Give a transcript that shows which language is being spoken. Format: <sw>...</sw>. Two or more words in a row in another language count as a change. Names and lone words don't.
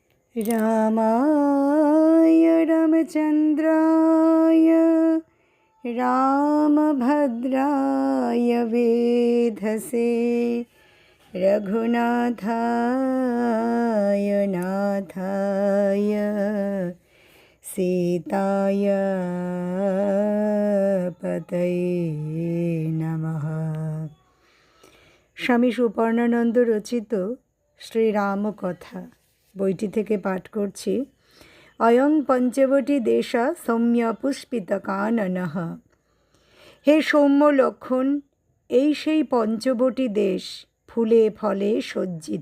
<sa>रामाय रामचन्द्राय रामभद्राय वेधसे रघुनाथाय नाथाय सीताय पतये नमः।</sa> <bn>স্বামী সুপর্ণানন্দ রচিত শ্রীরাম কথা বইটি থেকে পাঠ করছি।</bn> <sa>অয়ং পঞ্চবটি দেশা সৌম্য পুষ্পিত কাননঃ।</sa> <bn>হে সৌম্য লক্ষণ, এই সেই পঞ্চবটি দেশ, ফুলে ফলে সজ্জিত।</bn>